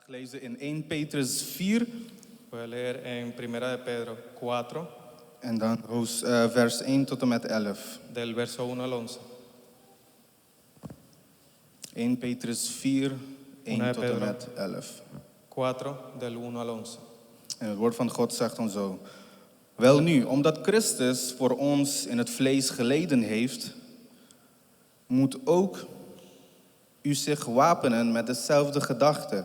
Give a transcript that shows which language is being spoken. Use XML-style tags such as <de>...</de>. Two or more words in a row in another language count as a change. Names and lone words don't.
<nl>lezen in 1 Petrus 4</nl> <es>Voy a leer en Primera de Pedro 4,</es> <nl>en dan vers 1 tot en met 11.</nl> <es>del verso 1 al 11.</es> <nl>1 Petrus 4, 1</nl> <es>Una de</es> <nl>tot en</nl> <es>Pedro.</es> <nl>met 11.</nl> <es>4, del 1 al 11.</es> <nl>En het woord van God zegt dan zo. Welnu, omdat Christus voor ons in het vlees geleden heeft, moet ook u zich wapenen met dezelfde gedachte.</nl>